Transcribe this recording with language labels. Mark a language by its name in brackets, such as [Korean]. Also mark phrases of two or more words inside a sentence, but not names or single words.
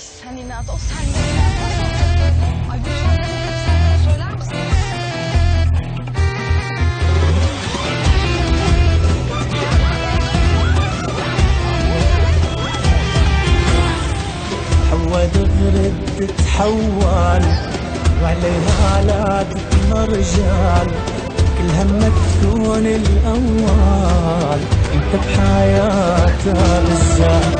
[Turkish] Ninat, o sen ne? Ay bu şarkının hepsini söyler misin? [Arabic] حوا دغري بتتحول وعليها لا تتمرجل، كل همك تكون الأول انت بحياتها بالذات.